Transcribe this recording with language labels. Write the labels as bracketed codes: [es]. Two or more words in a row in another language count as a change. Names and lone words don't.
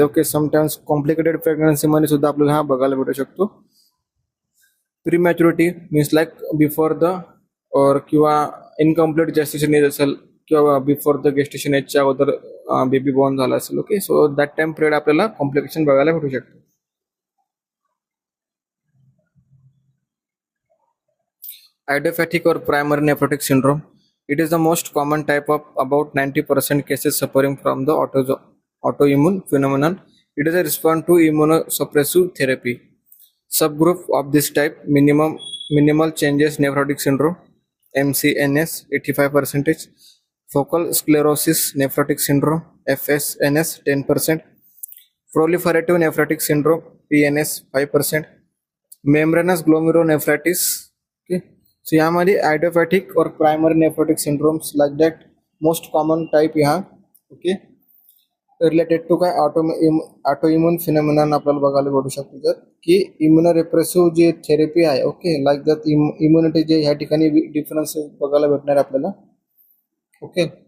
[en] okay, sometimes complicated [mr] प्रेग्नन्सीमध्ये सुद्धा आपल्याला हा बघायला भेटू शकतो. [en] prematurity means like before the or किंवा incomplete gestation age [mr] असेल किंवा [en] before the gestation एजच्या अगोदर baby born [mr] झाला असेल. [en] okay, so that time period [mr] आपल्याला कॉम्प्लिकेशन बघायला भेटू शकतो. [en] Idiopathic or primary nephrotic syndrome. It is the most common type of about 90% cases suffering from the autoimmune phenomenon. It is a response to immunosuppressive therapy. Subgroup of this type: minimal changes nephrotic syndrome, MCNS 85%, focal sclerosis nephrotic syndrome, FSNS 10%, proliferative nephrotic syndrome, PNS 5%, membranous glomerulonephritis. Okay, so यामध्ये idiopathic and primary nephrotic syndromes like that most common type ह्या okay related to काय auto immune phenomenon [mr] आपल्याला बघायला भेटू शकतो तर की [en] immuno repressive जे therapy आहे okay like that immunity [mr] जे ह्या ठिकाणी [en] डिफरन्स [mr] बघायला भेटणार आपल्याला [en] ओके